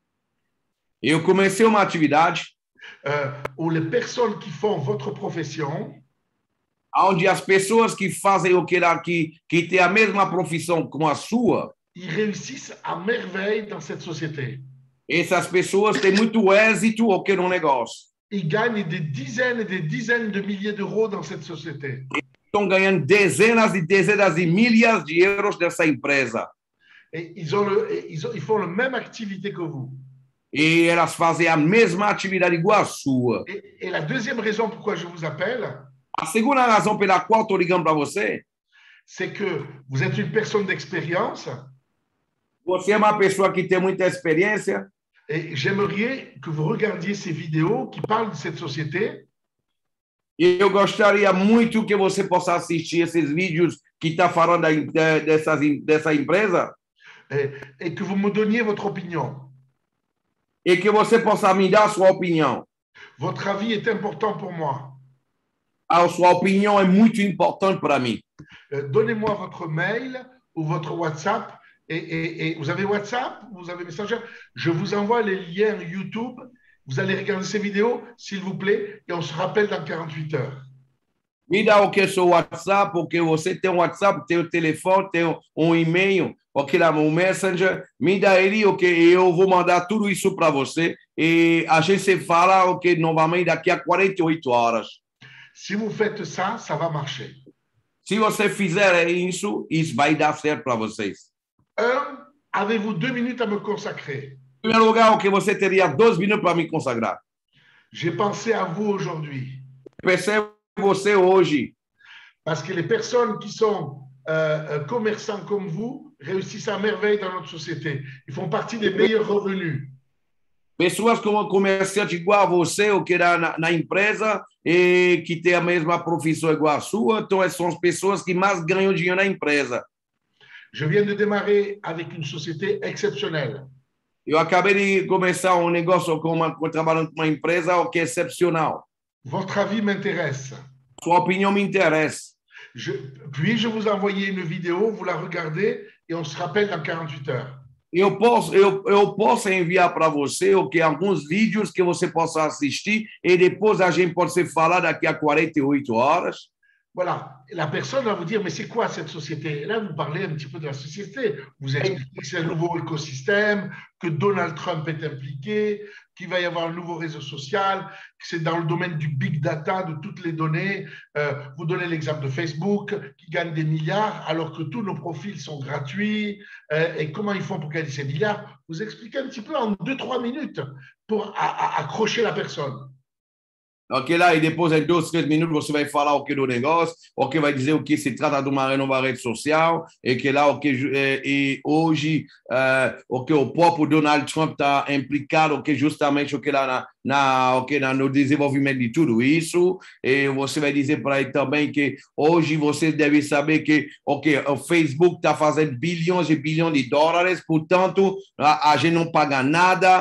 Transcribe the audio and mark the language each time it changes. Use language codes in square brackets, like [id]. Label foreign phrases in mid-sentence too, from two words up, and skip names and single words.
[pt] Eu comecei uma atividade [fr] où les personnes qui font votre profession, [pt] onde as pessoas que fazem o que têm a mesma profissão como a sua, [fr] ils réussissent à merveille dans cette société. [pt] Essas pessoas têm muito êxito o que no negócio. [fr] Ils gagnent des dizaines et des dizaines de milliers d'euros dans cette société. [pt] Estão ganhando dezenas e dezenas de milhares de euros dessa empresa. [fr] Et ils font la même activité que vous. [pt] E elas fazem a mesma atividade igual a sua. [fr] Et la deuxième raison pourquoi je vous appelle, [pt] a segunda razão pela qual estou ligando para você, [fr] c'est que vous êtes une personne d'expérience. [pt] Você é uma pessoa que tem muita experiência. [fr] Et j'aimerais que vous regardiez ces vidéos qui parlent de cette société. [pt] E eu gostaria muito que você possa assistir esses vídeos que está falando dessa empresa. [fr] Et que vous me donniez votre opinion. [pt] E que você possa me dar a sua opinião. [fr] Votre avis est important pour moi. [pt] A sua opinião é muito importante para mim. [fr] Donnez-moi votre mail ou votre WhatsApp. Et vous avez WhatsApp, vous avez Messenger. Je vous envoie les liens YouTube. Vous allez regarder ces vidéos, s'il vous plaît, et on se rappelle dans 48 heures. [pt] Me dá o que é seu WhatsApp, porque você tem um WhatsApp, tem o telefone, tem um e-mail, ok, lá um Messenger. Me dá ele, ok, eu vou mandar tudo isso para você. E a gente se fala, ok, novamente daqui a 48 horas. [fr] Si vous faites ça, ça va marcher. [pt] Se você fizer isso, isso vai dar certo para vocês. [fr] Avez-vous 2 minutes à me consacrer? [pt] Em primeiro lugar, que você teria 2 minutos para me consagrar. [fr] J'ai pensé à vous aujourd'hui. [pt] Pensei em você hoje. [fr] Parce que les personnes qui sont commerçants comme vous réussissent à merveille dans notre société. Ils font partie des meilleurs revenus. [pt] Pessoas como comerciante igual a você, ou que na empresa, e que tem a mesma profissão igual a sua, então são as pessoas que mais ganham dinheiro na empresa. [fr] Je viens de démarrer avec une société exceptionnelle. [pt] Eu acabei de começar um negócio trabalhando com uma empresa que é excepcional. [fr] Votre avis m'intéresse. [pt] Sua opinião me interessa. [fr] Puis-je vous envoyer une vidéo, vous la regardez et on se rappelle dans 48 heures. [pt] Eu posso enviar para você alguns vídeos que você possa assistir e depois a gente pode se falar daqui a 48 horas. [fr] Voilà, la personne va vous dire, mais c'est quoi cette société? Et là, vous parlez un petit peu de la société. Vous expliquez que c'est un nouveau écosystème, que Donald Trump est impliqué, qu'il va y avoir un nouveau réseau social, que c'est dans le domaine du [en] big data, [fr] de toutes les données. Vous donnez l'exemple de Facebook, qui gagne des milliards, alors que tous nos profils sont gratuits. Et comment ils font pour gagner ces milliards? Vous expliquez un petit peu en 2-3 minutes pour accrocher la personne. [pt] Ok, lá, e depois, em 2-3 minutos, você vai falar o que do negócio, o que vai dizer o que se trata de uma nova rede social, e que lá, e hoje, o que o próprio Donald Trump está implicado, o que justamente o que lá no desenvolvimento de tudo isso, e você vai dizer para ele também que hoje você deve saber que o Facebook está fazendo bilhões e bilhões de dólares, portanto, a gente não paga nada.